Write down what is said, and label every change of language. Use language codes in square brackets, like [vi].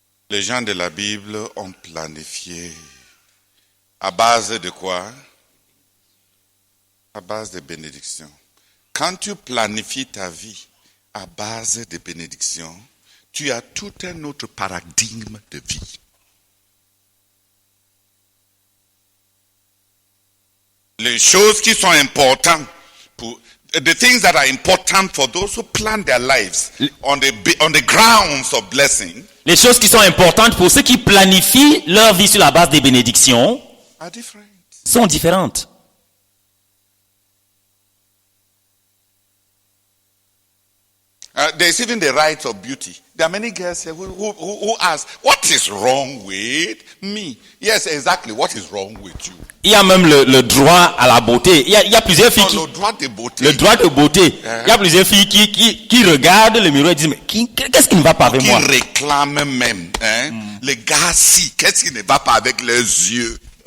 [fr] Les gens de la Bible ont planifié. À base de quoi? À base de bénédictions. Quand tu planifies ta vie à base de bénédictions, tu as tout un autre paradigme de vie. Les choses qui sont importantes [en] the things that are important for those who plan their lives on the grounds of blessing. [fr] Les choses qui sont importantes pour ceux qui planifient leur vie sur la base des bénédictions [en] Are different. [fr] sont différentes. [en] There's even the rights of beauty. There are many girls here who ask, what is wrong with me? Yes, exactly. What is wrong with you? [fr] Il y a même le droit à la beauté. Il y a plusieurs filles Le droit de beauté. Le droit de beauté. Il y a plusieurs filles qui regardent le miroir et disent, mais qu'est-ce qui ne va pas avec moi? Qui réclament même. Hein? Les gars, si, qu'est-ce qui ne va pas avec leurs yeux?